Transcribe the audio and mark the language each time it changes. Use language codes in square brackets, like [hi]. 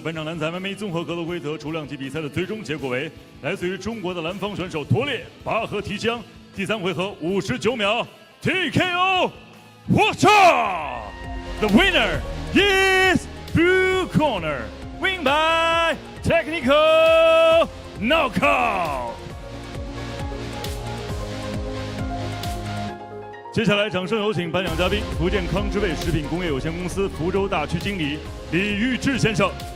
[zh] 本场男子 MMA 综合格斗规则重量级比赛的最终结果为：来自于中国的蓝方选手陀烈拔河提江，第3回合59秒 TKO 获胜。 [en] The winner is blue corner, win by technical knockout. [zh] 接下来，掌声有请颁奖嘉宾福建康之味食品工业有限公司福州大区经理李玉志先生。